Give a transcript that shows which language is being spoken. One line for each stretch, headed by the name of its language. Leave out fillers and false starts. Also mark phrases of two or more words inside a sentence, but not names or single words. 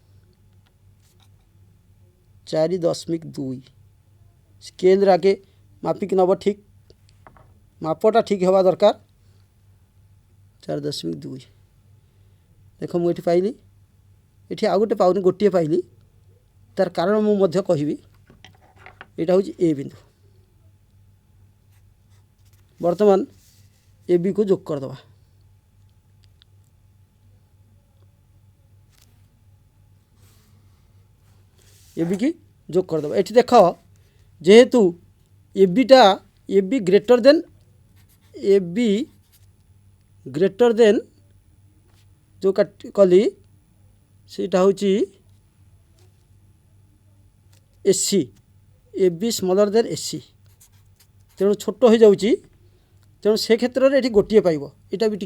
Odia: 4.2 ସ୍କେଲ୍ରେ ଆଗେ ମାପିକି ନେବ ଠିକ୍ ମାପଟା ଠିକ୍ ହେବା ଦରକାର 4.2 ଦେଖ ମୁଁ ଏଠି ପାଇଲି ଏଠି ଆଉ ଗୋଟେ ପାଉନି ଗୋଟିଏ ପାଇଲି ତାର କାରଣ ମୁଁ ମଧ୍ୟ କହିବି ଏଇଟା ହେଉଛି A ବିନ୍ଦୁ ବର୍ତ୍ତମାନ AB କୁ ଯୋଗ କରିଦେବା AB की যোগ କରିଦେବା ଏଠି ଦେଖ ଯେହେତୁ AB
English: greater than
Odia: ଯେଉଁ କଲି ସେଇଟା ହେଉଛି AC AB
English: smaller than
Odia: AC ତେଣୁ ଛୋଟ ହୋଇଯାଉଛି ତେଣୁ ସେ କ୍ଷେତ୍ରରେ ଏଠି ଗୋଟିଏ ପାଇବ ଏଇଟା ବି